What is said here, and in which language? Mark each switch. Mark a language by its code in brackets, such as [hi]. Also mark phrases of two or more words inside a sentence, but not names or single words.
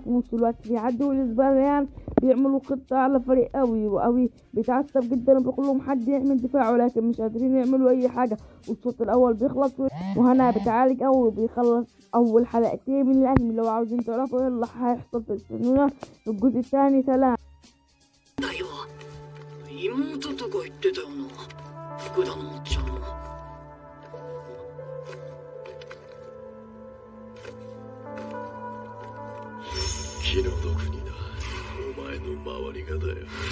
[ar] في نفس الوقت في عدو الإسبانيان بيعملوا خطة على فريق قوي وقوي بيتعصب جدا وبيقول لهم حد يعمل دفاع، ولكن مش قادرين يعملوا أي حاجة. والشوط الأول بيخلص وهنا بتعالج قوي وبيخلص أول حلقتين من الأنمي. لو عاوزين تعرفوا ايه اللي هيحصل في السنة في الجزء الثاني. سلام. [ja] 妹とか言ってたよな、福田のおっちゃん。気の毒にな、お前の周りがだよ。